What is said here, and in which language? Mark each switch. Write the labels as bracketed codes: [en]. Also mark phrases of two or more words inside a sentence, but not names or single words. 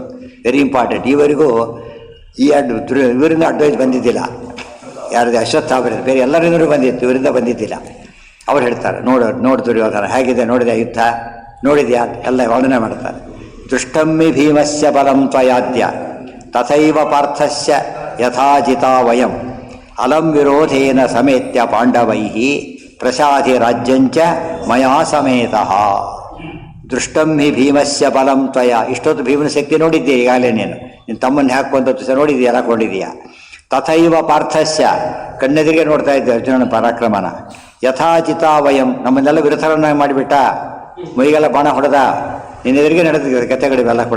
[en] very important. [kn] ಈವರೆಗೂ ಇವರಿಂದ ಅಡ್ವೈಸ್ ಬಂದಿದ್ದಿಲ್ಲ. ಯಾರದೇ ಅಶ್ವತ್ಥಾಮರಿಂದ, ಬೇರೆ ಎಲ್ಲರಿಂದಲೂ ಬಂದಿತ್ತು, ಇವರಿಂದ ಬಂದಿದ್ದಿಲ್ಲ. ಅವ್ರು ಹೇಳ್ತಾರೆ, ನೋಡು ದುರ್ಯೋಧನ ಹೇಗಿದೆ ನೋಡಿದೆ, ಯುದ್ಧ ನೋಡಿದ್ಯಾ ಎಲ್ಲ ವರ್ಣನೆ ಮಾಡ್ತಾರೆ. [sa] ದೃಷ್ಟಮ್ಮಿ ಭೀಮಸ್ಯ ಬಲಂ ತ್ವಯಾದ್ಯ ತಥೈವ ಪಾರ್ಥಸ್ಯ ಯಥಾಜಿತಾ ವಯಂ ಅಲಂ ವಿರೋಧೇನ ಸಮೇತ್ಯ ಪಾಂಡವೈಃ ಪ್ರಸಾಧಿ ರಾಜ್ಯಂಚ ಮಯಾ ಸಮೇತಃ. ದೃಷ್ಟಂ ಹಿ ಭೀಮಸ್ಯ ಬಲಂ ತ್ವಯ. [kn] ಇಷ್ಟೊತ್ತು ಭೀಮನ ಶಕ್ತಿ ನೋಡಿದ್ದೀಯ ಈಗಾಗಲೇ. ನಿನ್ನ ತಮ್ಮನ್ನು ಹಾಕುವಂಥ ನೋಡಿದೀಯ, ಹಾಕೊಂಡಿದೀಯ. [sa] ತಥೈವ ಪಾರ್ಥಸ್ಯ, [kn] ಕಣ್ಣೆದಿರಿಗೆ ನೋಡ್ತಾ ಇದ್ದೆ ಅರ್ಜುನನ ಪರಾಕ್ರಮನ. [sa] ಯಥಾಚಿತಾ ವಯಂ, [kn] ನಮ್ಮನ್ನೆಲ್ಲ ವಿರಥರನ್ನಾಗಿ ಮಾಡಿಬಿಟ್ಟ, ಮೈಗೆಲ್ಲ ಬಾಣ ಹೊಡೆದ, ನಿನ್ನೆದುರಿಗೆ ನಡೆದಿದೆ ಕಥೆಗಳಿವೆಲ್ಲ ಕೂಡ.